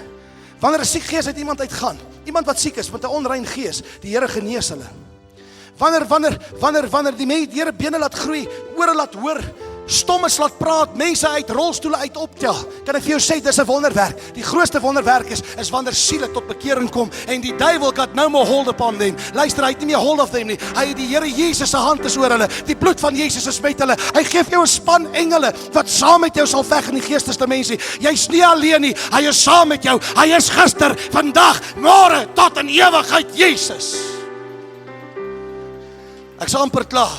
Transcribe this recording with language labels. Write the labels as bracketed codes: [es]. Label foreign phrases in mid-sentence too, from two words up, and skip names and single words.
[af] Wanneer 'n siek gees uit iemand uitgaan, iemand wat siek is met 'n onrein gees, die Here genees hulle. Wanneer die Here bene laat groei, ore laat hoor, stommes laat praat, mense uit rolstoele uit optel, kan ek vir jou sê, dis 'n wonderwerk. Die grootste wonderwerk is wanneer siele tot bekering kom, en die duivel [en] got no more hold upon them. [af] Luister, hy het nie meer [en] hold of them [af] nie. Hy het die Here Jesus se hand is oor hulle. Die bloed van Jesus is met hulle. Hy gee vir jou 'n span engele wat saam met jou sal veg in die geestesdimensie. Jy's nie alleen nie. Hy is saam met jou. Hy is gister, vandag, môre tot in ewigheid Jesus. Ek is amper klaar.